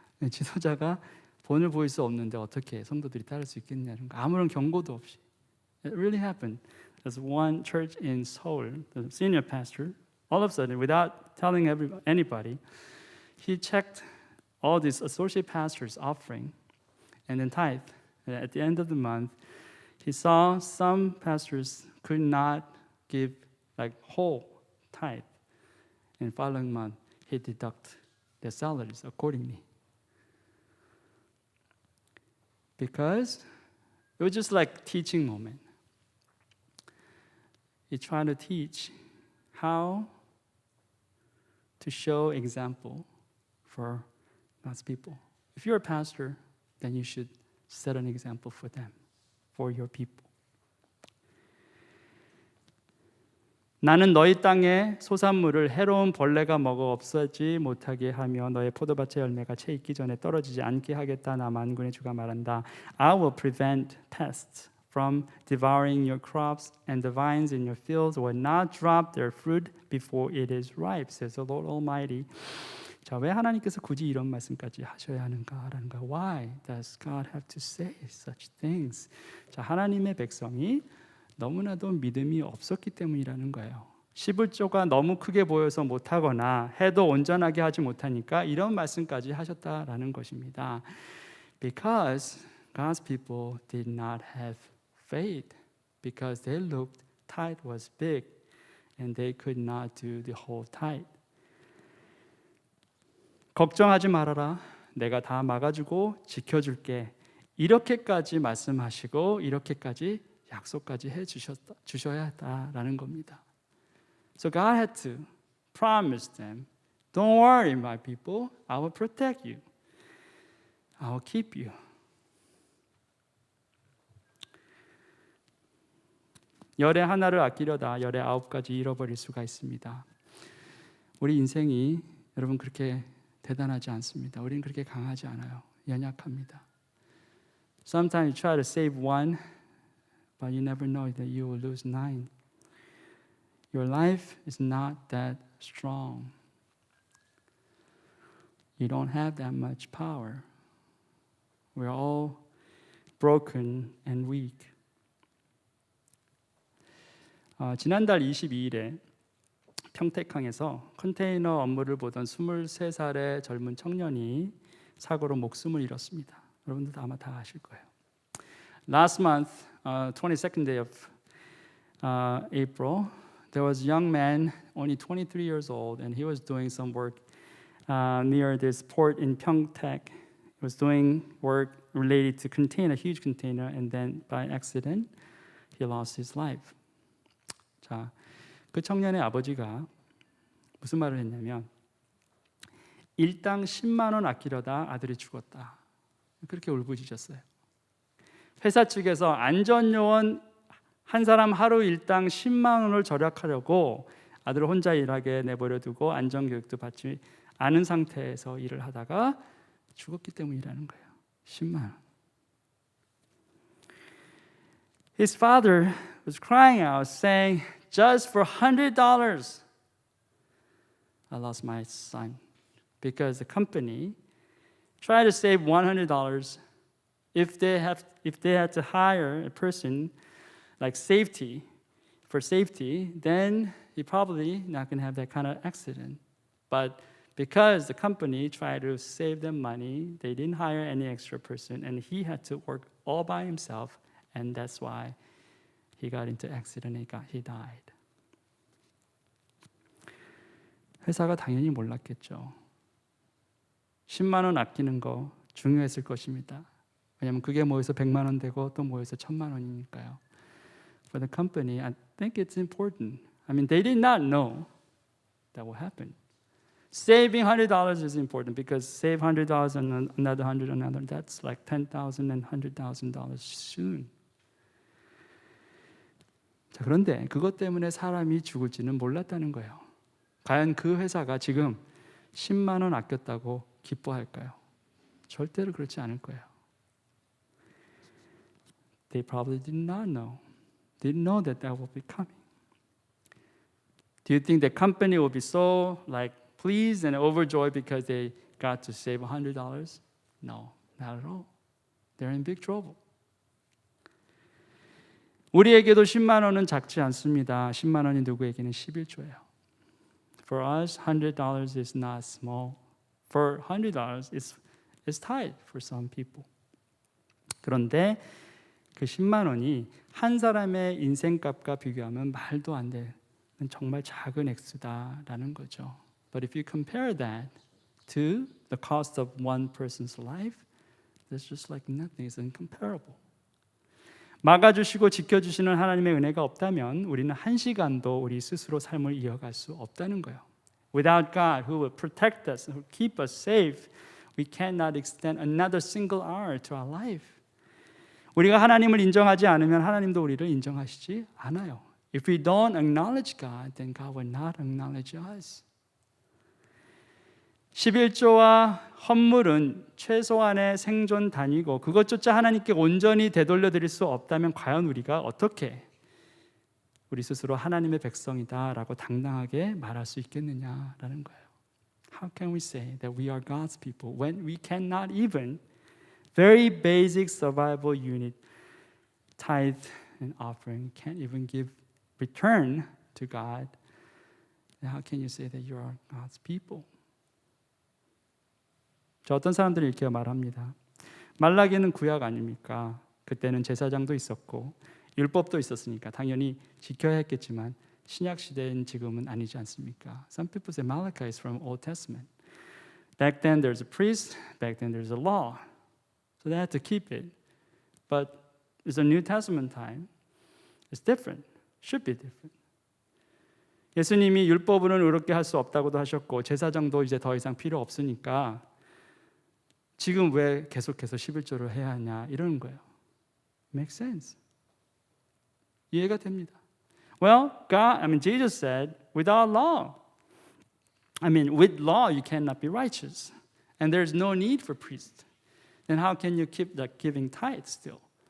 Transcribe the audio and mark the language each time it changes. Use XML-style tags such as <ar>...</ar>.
<ko>지도자가 본을 보일 수 없는데 어떻게 성도들이 따를 수 있겠냐는 거. 아무런 경고도 없이.</ko> <en>It really happened. There's one church in Seoul, the senior pastor, all of a sudden, without telling anybody, he checked all these associate pastors' offering and then tithe. And at the end of the month, he saw some pastors could not give like whole tithe. And following month, he deduct their salaries accordingly. Because it was just like teaching moment. He tried to teach how to show example for God's people. If you're a pastor, then you should set an example for them, for your people.</en> <ko>나는 너희 땅의 소산물을 해로운 벌레가 먹어 없어지지 못하게 하며 너의 포도밭의 열매가 채 익기 전에 떨어지지 않게 하겠다. 나 만군의 주가 말한다.</ko> <en>I will prevent pests from devouring your crops, and the vines in your fields will not drop their fruit before it is ripe, says the Lord Almighty.</en> <ko>자, 왜 하나님께서 굳이 이런 말씀까지 하셔야 하는가라는 거.</ko> <en>Why does God have to say such things?</en> <ko>자, 하나님의 백성이 너무나도 믿음이 없었기 때문이라는 거예요. 11조가 너무 크게 보여서 못하거나 해도 온전하게 하지 못하니까 이런 말씀까지 하셨다라는 것입니다.</ko> <en>Because God's people did not have faith, because they looked tithe was big and they could not do the whole tithe.</en> <ko>걱정하지 말아라. 내가 다 막아주고 지켜줄게. 이렇게까지 말씀하시고 이렇게까지 약속까지 주셔야 했다라는 겁니다.</ko> <en>So God had to promise them, don't worry, my people, I will protect you. I will keep you.</en> <ko>열의 하나를 아끼려다 열의 9가지 잃어버릴 수가 있습니다. 우리 인생이 여러분 그렇게 대단하지 않습니다. 우리는 그렇게 강하지 않아요. 연약합니다.</ko> <en>Sometimes you try to save one, but you never know that you will lose 9. Your life is not that strong. You don't have that much power. We're all broken and weak.</en> <ko>지난달 22일에 평택항에서 컨테이너 업무를 보던 23살의 젊은 청년이 사고로 목숨을 잃었습니다. 여러분들도 아마 다 아실 거예요.</ko> <en>Last month, 22nd day of April, there was a young man, only 23 years old, and he was doing some work near this port in Pyeongtaek. He was doing work related to contain a huge container, and then by accident, he lost his life.</en> <ko>자, 그 청년의 아버지가 무슨 말을 했냐면 일당 10만 원 아끼려다 아들이 죽었다. 그렇게 울부짖었어요. 회사 측에서 안전요원 한 사람 하루 일당 10만 원을 절약하려고 아들을 혼자 일하게 내버려 두고 안전교육도 받지 않은 상태에서 일을 하다가 죽었기 때문이라는 거예요. 10만 원.</ko> <en>His father was crying out, saying, "Just for $100, I lost my son." Because the company tried to save $100 if they had to hire a person like for safety, then he probably not going to have that kind of accident. But because the company tried to save them money, they didn't hire any extra person, and he had to work all by himself, and that's why he got into accident and he died.</en> <ko>회사가 당연히 몰랐겠죠. 10만 원 아끼는 거 중요했을 것입니다. 왜냐하면 그게 모여서 100만 원 되고 또 모여서 1000만 원이니까요.</ko> <en>For the company, I think it's important. I mean, they did not know that will happen. Saving $100 is important because save $100 and another $100, that's like $10,000 and $100,000 soon.</en> <ko>자, 그런데 그것 때문에 사람이 죽을지는 몰랐다는 거예요. 과연 그 회사가 지금 10만 원 아꼈다고 기뻐할까요? 절대로 그렇지 않을 거예요.</ko> <en>They probably did not know. Didn't know that will be coming. Do you think the company will be so pleased and overjoyed because they got to save $100? No, not at all. They're in big trouble.</en> <ko>우리에게도 10만 원은 작지 않습니다. 10만 원이 누구에게는 11조예요.</ko> <en>For us, $100 is not small. For $100, it's tight for some people.</en> <ko>그런데 그 10만 원이 한 사람의 인생값과 비교하면 말도 안 되는 정말 작은 액수다라는 거죠.</ko> <en>But if you compare that to the cost of one person's life, it's just like nothing. It's incomparable.</en> <ko>막아주시고 지켜주시는 하나님의 은혜가 없다면 우리는 한 시간도 우리 스스로 삶을 이어갈 수 없다는 거예요.</ko> <en>Without God who will protect us, who keep us safe, we cannot extend another single hour to our life.</en> <ko>우리가 하나님을 인정하지 않으면 하나님도 우리를 인정하시지 않아요.</ko> <en>If we don't acknowledge God, then God will not acknowledge us.</en> <ko>11조와 헌물은 최소한의 생존 단위고 그것조차 하나님께 온전히 되돌려 드릴 수 없다면 과연 우리가 어떻게 우리 스스로 하나님의 백성이다라고 당당하게 말할 수 있겠느냐라는 거예요.</ko> <en>How can we say that we are God's people when we cannot even very basic survival unit, tithe and offering, can't even give return to God? Then how can you say that you are God's people?</en> <ko>저 어떤 사람들이 이렇게 말합니다. 말라기는 구약 아닙니까? 그때는 제사장도 있었고 율법도 있었으니까 당연히 지켜야 했겠지만 신약 시대는 지금은 아니지 않습니까?</ko> <en>Some people say Malachi is from Old Testament. Back then there's a priest, back then there's a law. So they had to keep it. But it's a New Testament time. It's different. Should be different.</en> <ko>예수님이 율법으로는 의롭게 할 수 없다고도 하셨고 제사장도 이제 더 이상 필요 없으니까 지금 왜 계속해서 11조를 해야 하냐 이러는 거예요.</ko> <en>Makes sense.</en> <ko>이해가 됩니다.</ko> <en>Well, Jesus said, without law, with law you cannot be righteous, and there's no need for priests. Then how can you keep giving tithe still?</en>